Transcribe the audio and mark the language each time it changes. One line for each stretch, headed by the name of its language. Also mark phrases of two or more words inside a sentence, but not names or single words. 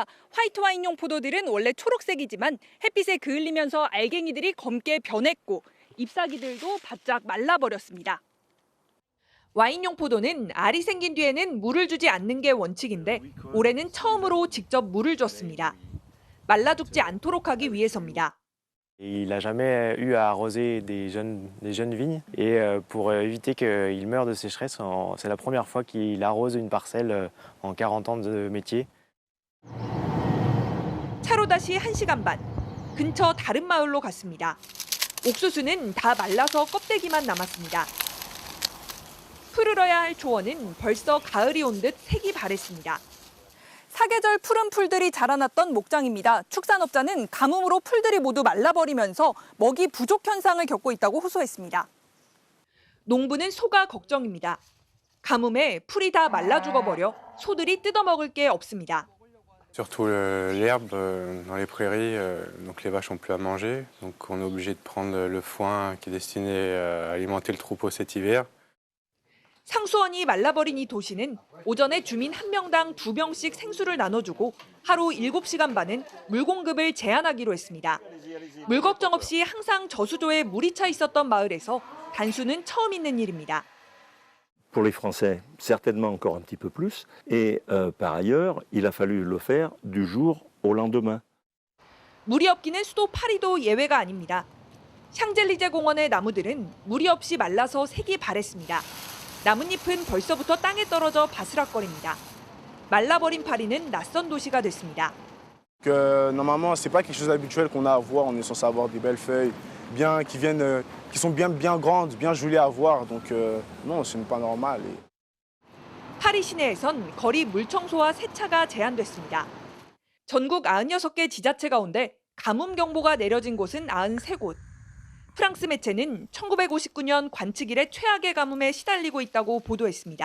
Korean: 화이트 와인용 포도들은 원래 초록색이지만 햇빛에 그을리면서 알갱이들이 검게 변했고 잎사귀들도 바짝 말라버렸습니다. 와인용 포도는 알이 생긴 뒤에는 물을 주지 않는 게 원칙인데 올해는 처음으로 직접 물을 줬습니다. 말라 죽지 않도록 하기 위해서입니다.
French: Il n'a jamais eu à arroser des jeunes vignes et pour éviter qu'ils meurent de sécheresse, c'est la première fois qu'il arrose une parcelle en 40 ans de métier.
Korean: 차로 다시 1시간 반. 근처 다른 마을로 갔습니다. 옥수수는 다 말라서 껍데기만 남았습니다. 푸르러야 할 초원은 벌써 가을이 온 듯 색이 바랬습니다. 사계절 푸른 풀들이 자라났던 목장입니다. 축산업자는 가뭄으로 풀들이 모두 말라버리면서 먹이 부족 현상을 겪고 있다고 호소했습니다. 농부는 소가 걱정입니다. 가뭄에 풀이 다 말라 죽어버려 소들이 뜯어먹을 게 없습니다.
French: Surtout l'herbe dans les prairies, donc les vaches n'ont plus à manger, donc on est obligé de prendre le foin qui est destiné à alimenter le troupeau cet hiver.
Korean: 상수원이 말라버린 이 도시는 오전에 주민 1명당 2병씩 생수를 나눠주고 하루 7시간 반은 물 공급을 제한하기로 했습니다. 물 걱정 없이 항상 저수조에 물이 차 있었던 마을에서 단수는 처음 있는 일입니다.
French: Pour les Français, certainement encore un petit peu plus. Et par ailleurs, il a fallu le faire du jour au lendemain.
Korean: 물이 없기는 수도 파리도 예외가 아닙니다. 샹젤리제 공원의 나무들은 물이 없이 말라서 색이 바랬습니다. 나뭇잎은 벌써부터 땅에 떨어져 바스락거립니다. 말라버린 파리는 낯선 도시가 됐습니다.
French: Normalement, c'est pas quelque chose d'habituel qu'on a à voir. On est censé avoir des belles feuilles, bien qui sont bien grandes, bien jolies à voir. Donc non, ce n'est pas normal.
Korean: 파리 시내에선 거리 물청소와 세차가 제한됐습니다. 전국 96개 지자체 가운데 가뭄 경보가 내려진 곳은 93곳. 프랑스 매체는 1959년 관측 이래 최악의 가뭄에 시달리고 있다고 보도했습니다.